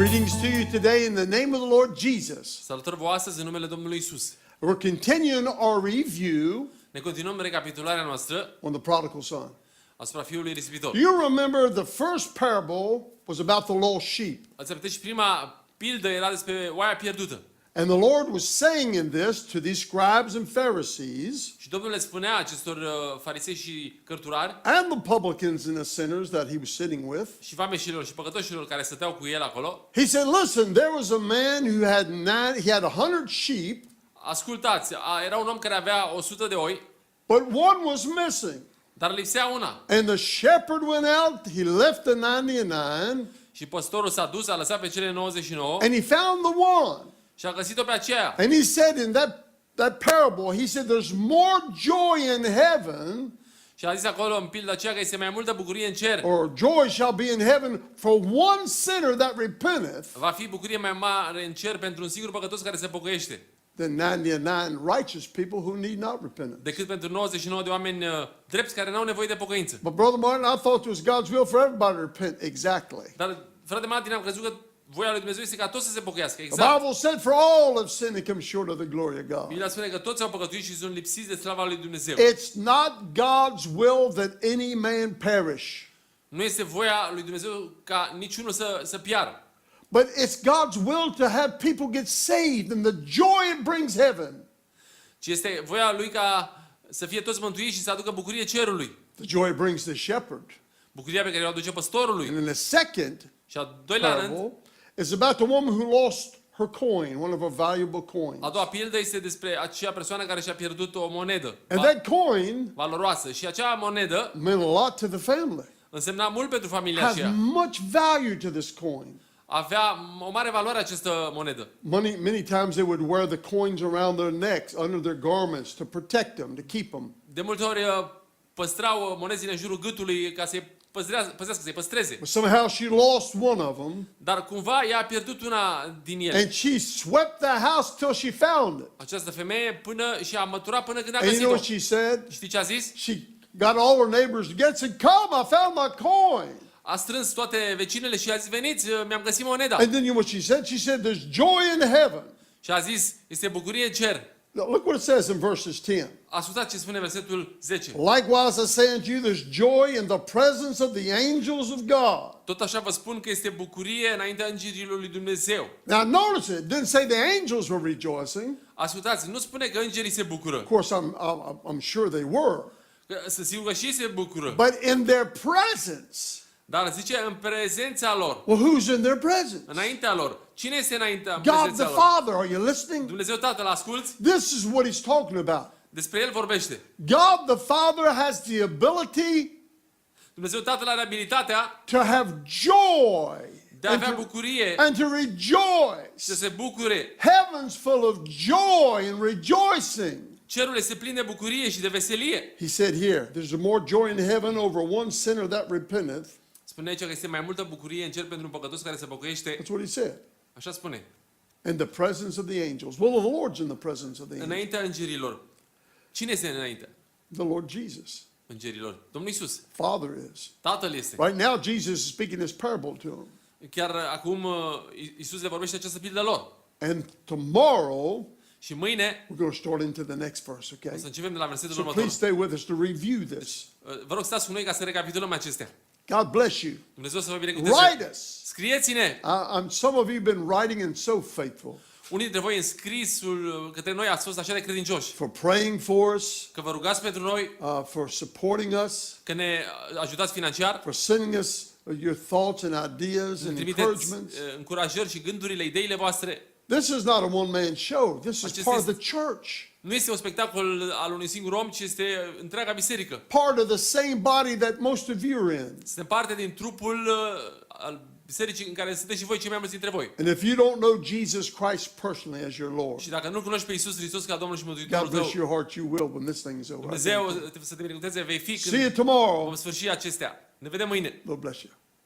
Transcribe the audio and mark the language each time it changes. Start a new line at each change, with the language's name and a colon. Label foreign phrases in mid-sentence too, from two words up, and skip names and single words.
English: Greetings to you today in the name of the Lord Jesus.
Romanian: Salutări vouă astăzi în numele Domnului Isus.
English: We're continuing our review
Romanian: Ne continuăm recapitularea noastră
English: on the Prodigal Son.
Romanian: asupra fiului risipitor.
English: You remember the first parable was about the lost sheep.
Romanian: Ați amintit și prima pildă era despre oaia pierdută.
English: And the Lord was saying in this to these scribes and Pharisees
Romanian: Și Domnul le spunea acestor farisei și cărturari
English: and the publicans and the sinners that he was sitting with.
Romanian: și vameșilor și păcătoșilor care stăteau cu el acolo.
English: He said, listen, there was a man who had 100 sheep,
Romanian: Ascultați, era un om care avea 100 de oi,
English: but one was missing.
Romanian: dar lipsea una.
English: And the shepherd went out, he left the 99,
Romanian: Și păstorul s-a dus, a lăsat pe cele 99
English: and he found the one.
Romanian: și a găsit-o pe aceea.
English: And he said in that parable, he said, there's more joy in heaven,
Romanian: Și a zis acolo în pilda aceea că este mai multă bucurie în cer.
English: or joy shall be in heaven for one sinner that repenteth,
Romanian: Va fi bucurie mai mare în cer pentru un singur păcătos care se pocăiește,
English: than 99 righteous people who need not repentance.
Romanian: decât pentru 99 de oameni drepți care n-au nevoie de pocăință.
English: But Brother Martin, I thought it was God's will for everybody to repent. Exactly.
Romanian: Dar, frate Martin, am crezut că voia lui Dumnezeu este ca toți să se pocăiască.
English: The
Romanian: Exact.
English: Bible said, for all have sinned and come short of the glory of God.
Romanian: Biblia spune că toți au păcătuit și sunt lipsiți de slava lui Dumnezeu.
English: It's not God's will that any man perish,
Romanian: Nu este voia lui Dumnezeu ca niciunul să piară.
English: but it's God's will to have people get saved and the joy it brings heaven.
Romanian: Ci este voia lui ca să fie toți mântuiți și să aducă bucurie cerului.
English: The joy it brings the shepherd.
Romanian: Bucuria pe care o aduce păstorului.
English: And in the second
Romanian: Și al doilea rând,
English: parable is about the woman who lost her coin, one of her valuable coins.
Romanian: a doua pildă este despre acea persoană care și-a pierdut o monedă
English: And that coin
Romanian: valoroasă. Și acea monedă
English: meant a lot to the family.
Romanian: însemna mult pentru familia
English: Has
Romanian: aceea.
English: much value to this coin.
Romanian: Avea o mare valoare această monedă.
English: Many times they would wear the coins around their necks, under their garments, to protect them, to keep them.
Romanian: De multe ori păstrau monezile în jurul gâtului ca să-i păzească, să-i păstreze.
English: But somehow she lost one of them,
Romanian: Dar cumva ea a pierdut una din ele.
English: and she swept the house till she found it.
Romanian: Această femeie și a măturat până când a
English: And you know
Romanian: găsit-o.
English: what she said?
Romanian: Știi ce a zis?
English: She got all her neighbors together and said, come, I found my coin.
Romanian: A strâns toate vecinele și a zis, veniți, mi-am găsit moneda.
English: And then you know what she said? She said, there's joy in heaven.
Romanian: Și a zis, este bucurie în cer.
English: Look what it says in verses 10.
Romanian: Ascultați ce spune versetul 10.
English: Likewise I say unto you, there's joy in the presence of the angels of God.
Romanian: Tot așa vă spun că este bucurie înaintea îngerilor lui Dumnezeu.
English: Now notice it didn't say the angels were rejoicing.
Romanian: Ascultați, nu spune că îngerii se bucură.
English: Of course, I'm sure they were.
Romanian: Să sigur că și ei se bucură.
English: But in their presence.
Romanian: Dar zice în prezența lor.
English: Well, who's in their presence?
Romanian: Înaintea lor. Cine este înaintea
English: God the
Romanian: prezența lor?
English: Father. Are you listening?
Romanian: Dumnezeu Tatăl, asculți?
English: This is what he's talking about.
Romanian: Despre El vorbește.
English: God the Father has the ability
Romanian: Dumnezeu Tatăl are abilitatea
English: to have joy
Romanian: de a avea bucurie
English: and to rejoice.
Romanian: și să se bucure.
English: Heaven's full of joy and rejoicing.
Romanian: Cerul este plin de bucurie și de veselie.
English: He said here, there's more joy in heaven over one sinner that repenteth.
Romanian: Spune aici că este mai multă bucurie în cer pentru un păcătos care se pocăiește.
English: That's what he said.
Romanian: Așa spune.
English: In the presence of the angels. Well, the Lord's in the presence of the angels.
Romanian: Înaintea îngerilor. Cine este înainte?
English: The Lord Jesus.
Romanian: Îngerilor. Domnul Isus.
English: Father is.
Romanian: Tatăl este.
English: Right now, Jesus is speaking this parable to him.
Romanian: Chiar acum Isus le vorbește această pildă lor.
English: And tomorrow,
Romanian: Și mâine
English: we're going to start into the next verse, okay?
Romanian: o să începem de la versetul
English: So
Romanian: următor.
English: please stay with us to review this.
Romanian: Vă rog, stați cu noi ca să recapitulăm acestea.
English: God bless you.
Romanian: Dumnezeu să vă binecuvânteze.
English: Write us.
Romanian: Scrieți-ne!
English: Some of you have been writing and so faithful.
Romanian: Unii dintre voi în scrisul către noi ați fost așa de credincioși.
English: For praying for us,
Romanian: Că vă rugați pentru noi,
English: for supporting us,
Romanian: că ne ajutați financiar,
English: for sending us your thoughts and ideas
Romanian: ne
English: and
Romanian: trimiteți
English: encouragements.
Romanian: încurajări și gândurile, ideile voastre.
English: This is not a one-man show. This is part of the church.
Romanian: Nu este un spectacol al unui singur om, ci este întreaga biserică.
English: Part of the same body that most of you are in.
Romanian: Suntem parte din trupul al bisericii în care sunteți și voi, cei mai mulți dintre voi.
English: And if you don't know Jesus Christ personally as your Lord,
Romanian: Și dacă nu cunoști pe Iisus Hristos ca Domnul și Mântuitorul
English: God bless
Romanian: tău,
English: your heart, you will when this thing is over.
Romanian: Dumnezeu să te binecuvânteze, vei fi
English: See you
Romanian: când
English: tomorrow.
Romanian: vom sfârși acestea. Ne vedem mâine.
English: Lord bless you.